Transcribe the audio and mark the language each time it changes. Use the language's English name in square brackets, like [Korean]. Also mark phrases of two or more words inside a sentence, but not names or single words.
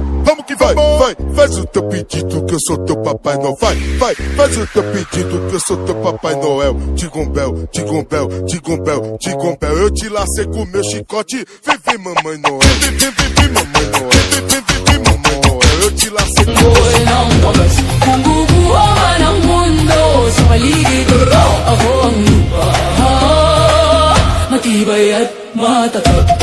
[Portuguese] Vamos que vai, vai, faz o teu pedido que eu sou teu Papai Noel. Vai, vai, faz o teu pedido que eu sou teu Papai Noel. Tigombel, tigombel, tigombel, tigombel. Eu te lacei com meu chicote, vem mamãe Noel. Vem mamãe Noel, vem mamãe Noel. Eu te lacei com meu chicote. [Filipino] Kung bubuo man ang mundo sa paligid ko, ako ang lupa. Matibay at matatag.